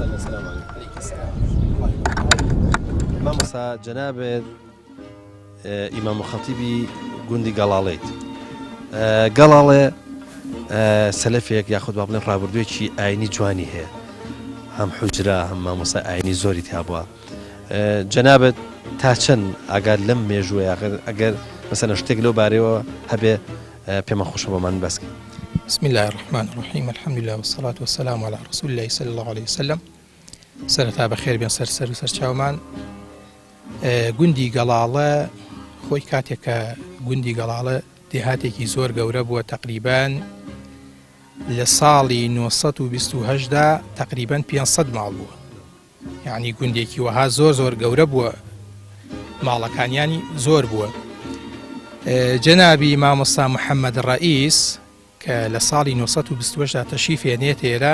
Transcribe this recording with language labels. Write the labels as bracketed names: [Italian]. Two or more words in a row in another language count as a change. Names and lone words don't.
[Central Kurdish] مامۆستا جەنابێت ئیمام خەتیبی گوندی گەڵاڵێت گەڵاڵێ سەلەفێک یاخود با بڵێن ڕابردوویەکی ئاینی جوانی هەیە هەم حوجرا هەم مامۆستا ئاینی زۆری تیا جەنابێت تا چەند ئاگات لەم مێژووە ئەگەر مەسەلەن شتێک لەو بارەوە هەبێ پێمە خۆشە بۆمان بەسکە [Arabic] بسم الله الرحمن الرحيم الحمد لله والصلاة والسلام على رسول الله صلى الله عليه وسلم [Central Kurdish] سرتا بخير بين سر وسرچاومان گوندی گەڵاڵە خۆی کاتێکە گوندی گەڵاڵە دێهاتێکی زۆر گەورە بووە تقریبان لە ساڵی 1920دا تقریبان 500 ماڵ بووە یعنی گوندێکی وەها زۆر گەورە بووە ماڵەکانیانی زۆر بووە جەنابی مامۆستا محەممەد ڕئیس کە لە ساڵی 1920دا تەشریف هێنێت ئێرە